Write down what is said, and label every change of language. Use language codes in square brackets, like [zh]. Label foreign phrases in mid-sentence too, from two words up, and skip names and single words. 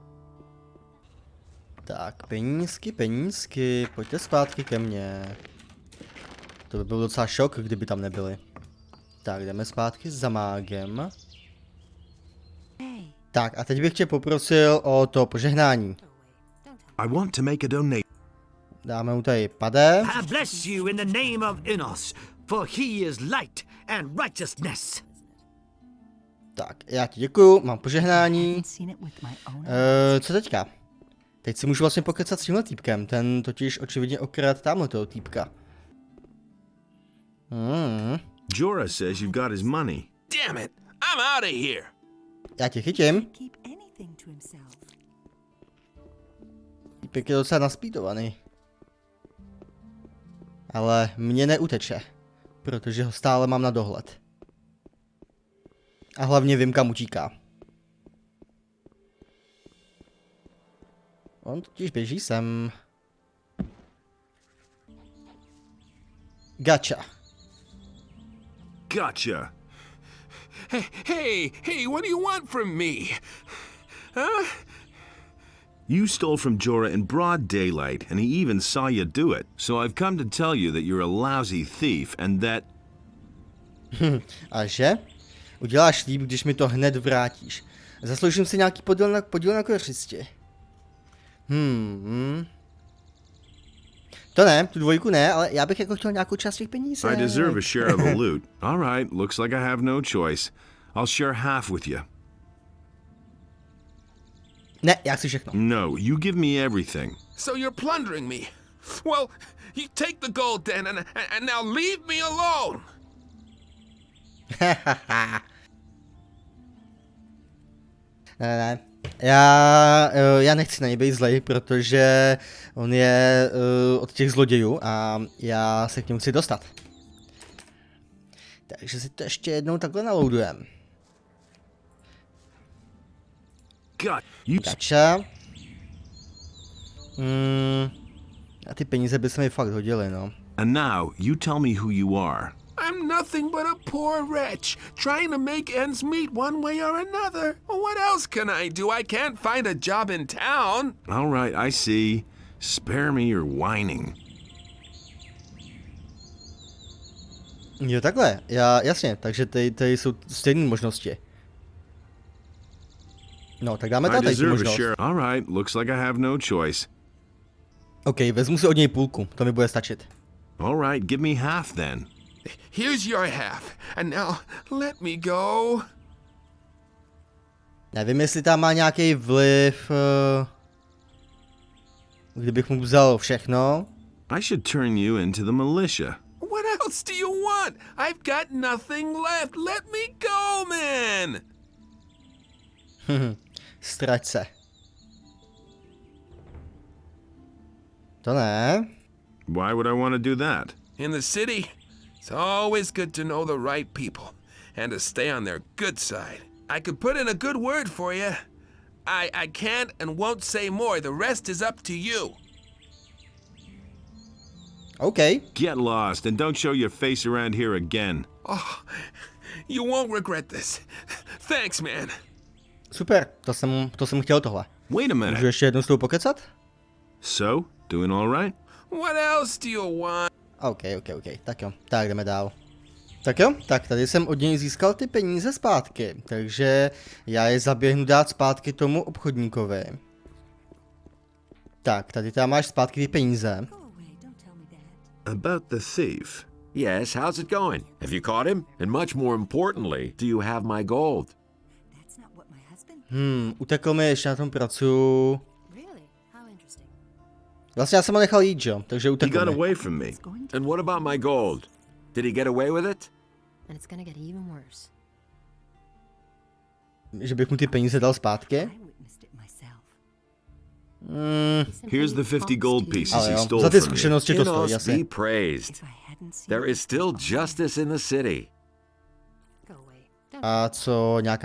[cs] Tak, penízky, pojďte zpátky ke mně. To by byl docela šok, kdyby tam nebyli. Tak, jdeme zpátky za mágem. Tak a teď bych tě poprosil o to požehnání. [en] I want to make a donation. [cs] Dáme mu tady pade. [en] I bless you in the name of Innos, for he is light and righteousness. [cs] Tak, já ti děkuju, mám požehnání. Co teďka? Teď si můžu vlastně pokecat s tímhle týpkem, ten totiž očividně okradl tamhle toho týpka. [en] Jorah says you've got his money. Damn it! I'm out of here! [cs] Já tě chytím. Týpek je docela naspítovaný. Ale mě neuteče, protože ho stále mám na dohled. A hlavně vím, kam utíká. On totiž běží sem. [en] Gotcha. Gotcha. Hey, what do you want from me? Huh? You stole from Jorah in broad daylight, and he even saw you do it. So I've come to tell you that you're a lousy thief and that... [cs] A že? Uděláš líp, když mi to hned vrátíš. Zasloužím si nějaký podíl na kořisti. To ne, tu dvojku ne, ale já bych jako chtěl nějakou část těch peněz. [en] I deserve a share of the loot. All right, looks like I have no choice. I'll share half with you. [cs] Ne, já chci všechno. [en] No, you give me everything. So you're plundering me. Well, you take the gold then and now leave me alone. [cs] Ne. Já nechci na něj být zlej, protože on je od těch zlodějů a já se k němu chci dostat. Takže si to ještě jednou takhle naloadujem. [en] Gacha. [cs] A ty peníze by se mi fakt hodily, no. [en] And now, you tell me who you are. I'm nothing but a poor wretch, trying to make ends meet one way or another. What else can I do? I can't find a job in town. All right, I see. Spare me your whining. [cs] Jo, takhle. Jasně, takže tady jsou stejné možnosti. No, tak dáme tady tu možnost. [en] All right, looks like I have no choice. [cs] OK, vezmu si od něj půlku, to mi bude stačit. [en] All right, give me half then. Here's your half, and now let me go. [cs] Nevím, jestli tam má nějaký vliv, kdybych mu vzal všechno. [en] I should turn you into the militia. What else do you want? I've got nothing left. Let me go, man. [cs] Strať se. To ne. [en] Why would I want to do that? In the city, it's always good to know the right people and to stay on their good side. I could put in a good word for you. I can't and won't say more. The rest is up to you. OK. Get lost and don't show your face around here again. Oh, you won't regret this. Thanks, man. [cs] Super, to jsem chtěl tohle. [en] Wait a minute. [cs] Můžu ještě jednou s tou pokecat? [en] So, doing all right? What else do you want? [cs] OK. Tak jo, tak jdeme dál. Tak jo, tak tady jsem od něj získal ty peníze zpátky, takže já je zaběhnu dát zpátky tomu obchodníkovi. Tak, tady tam máš zpátky ty peníze. [en] About the thief. Yes, how's it going? Have you caught him? And much more importantly, do you have my gold? [cs] Utekl mi, ještě na tom pracuju. Vlastně já jsem ho nechal jít, jo, takže [en] He [cs] utekl [en] got [cs] mi. [en] away from me. And what about my gold? Did he get away with it? And it's gonna get even worse. [cs] Že bych mu ty peníze dal zpátky? [en] Here's the 50 gold pieces [cs] Ale [en] he [cs] jo, [en] stole [cs] za ty [en] from me. [cs] zkušenosti to stojí, [en] Innos [cs] jasně. [en] be praised. There is still justice in the city. [cs] A co, nějaká